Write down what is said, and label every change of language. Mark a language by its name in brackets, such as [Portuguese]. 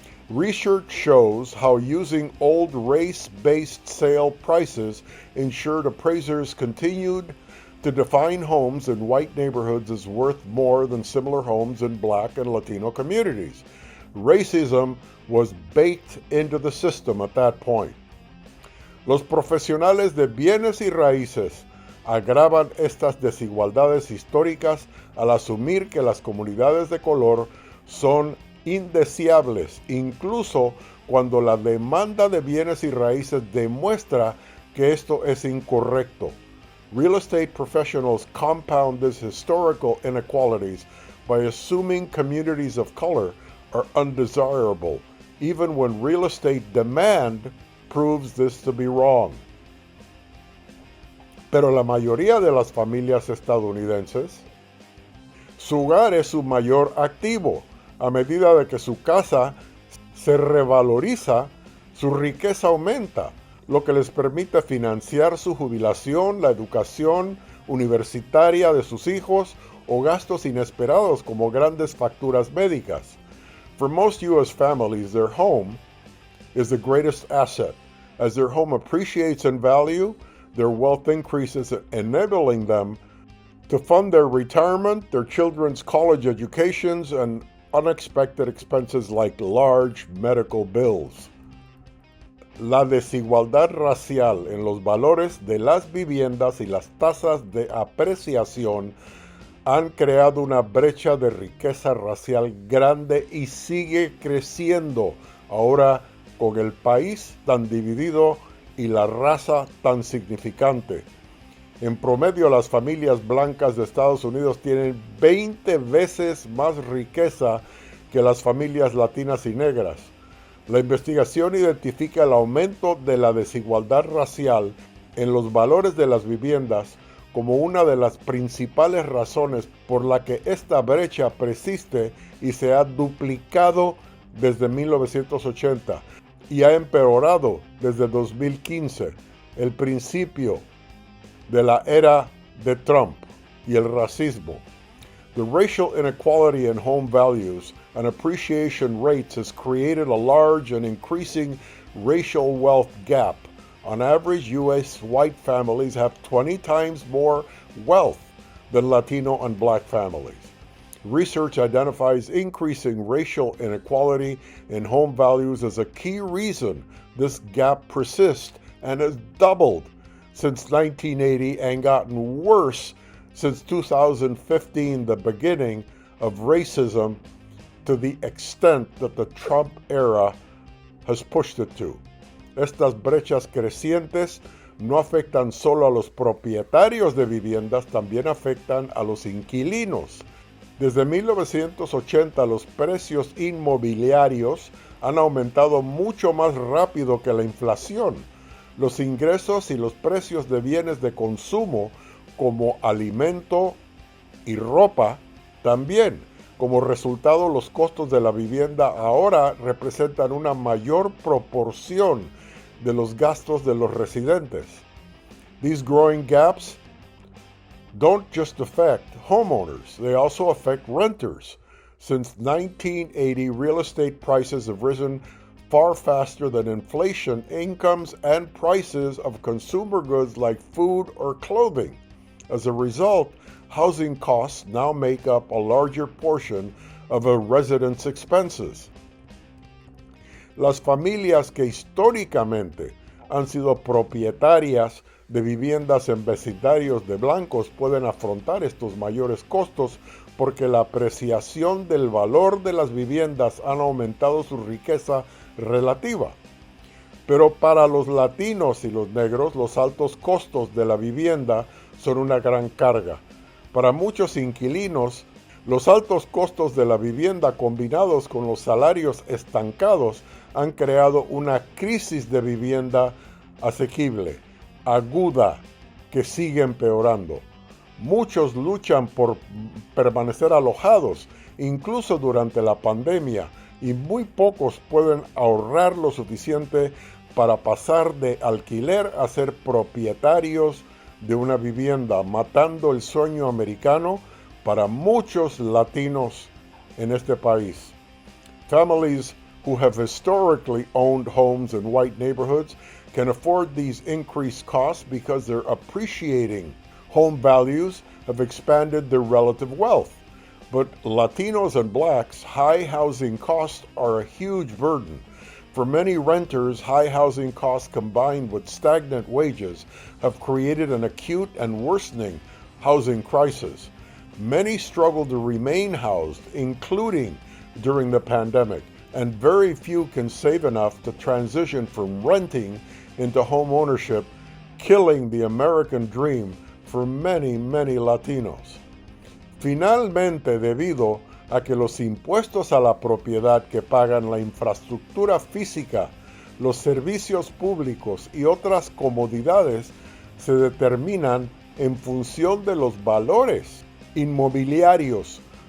[English] Research shows how using old race-based sale prices ensured appraisers continued to define homes in white neighborhoods as worth more than similar homes in black and Latino communities. Racism was baked into the system at that point. [Spanish] Los profesionales de bienes y raíces agravan estas desigualdades históricas al asumir que las comunidades de color son indeseables, incluso cuando la demanda de bienes y raíces demuestra que esto es incorrecto. [English] Real estate professionals compound these historical inequalities by assuming communities of color are undesirable, even when real estate demand proves this to be wrong. [Spanish] Pero la mayoría de las familias estadounidenses Su hogar es su mayor activo. A medida de que su casa se revaloriza, su riqueza aumenta, lo que les permite financiar su jubilación, la educación universitaria de sus hijos o gastos inesperados como grandes facturas médicas. [English] For most U.S. families, their home is the greatest asset. As their home appreciates in value, their wealth increases, enabling them to fund their retirement, their children's college educations, and unexpected expenses like large medical bills. [Spanish] La desigualdad racial en los valores de las viviendas y las tasas de apreciación han creado una brecha de riqueza racial grande y sigue creciendo ahora con el país tan dividido y la raza tan significante. En promedio, las familias blancas de Estados Unidos tienen 20 veces más riqueza que las familias latinas y negras. La investigación identifica el aumento de la desigualdad racial en los valores de las viviendas como una de las principales razones por la que esta brecha persiste y se ha duplicado desde 1980 y ha empeorado desde 2015, el principio de la era de Trump y el racismo. [English] The racial inequality in home values and appreciation rates has created a large and increasing racial wealth gap. On average, U.S. white families have 20 times more wealth than Latino and Black families. Research identifies increasing racial inequality in home values as a key reason this gap persists and has doubled since 1980 and gotten worse since 2015, the beginning of racism, to the extent that the Trump era has pushed it to. [Spanish] Estas brechas crecientes no afectan solo a los propietarios de viviendas, también afectan a los inquilinos. Desde 1980 los precios inmobiliarios han aumentado mucho más rápido que la inflación. Los ingresos y los precios de bienes de consumo como alimento y ropa también. Como resultado, los costos de la vivienda ahora representan una mayor proporción de los gastos de los residentes. [English] These growing gaps don't just affect homeowners, they also affect renters. Since 1980, real estate prices have risen far faster than inflation, incomes, and prices of consumer goods like food or clothing. As a result, housing costs now make up a larger portion of a resident's expenses. [Spanish] Las familias que históricamente han sido propietarias de viviendas en vecindarios de blancos pueden afrontar estos mayores costos porque la apreciación del valor de las viviendas han aumentado su riqueza relativa. Pero para los latinos y los negros, los altos costos de la vivienda son una gran carga. Para muchos inquilinos, los altos costos de la vivienda combinados con los salarios estancados han creado una crisis de vivienda asequible, aguda, que sigue empeorando. Muchos luchan por permanecer alojados, incluso durante la pandemia, y muy pocos pueden ahorrar lo suficiente para pasar de alquiler a ser propietarios de una vivienda, matando el sueño americano para muchos latinos en este país. [English] Families who have historically owned homes in white neighborhoods can afford these increased costs because their appreciating home values have expanded their relative wealth. But Latinos and blacks, high housing costs are a huge burden. For many renters, high housing costs combined with stagnant wages have created an acute and worsening housing crisis. Many struggle to remain housed, including during the pandemic, and very few can save enough to transition from renting into home ownership, killing the American dream for many, many Latinos. [Spanish] Finalmente, debido a que los impuestos a la propiedad que pagan la infraestructura física, los servicios públicos y otras comodidades se determinan en función de los valores inmobiliarios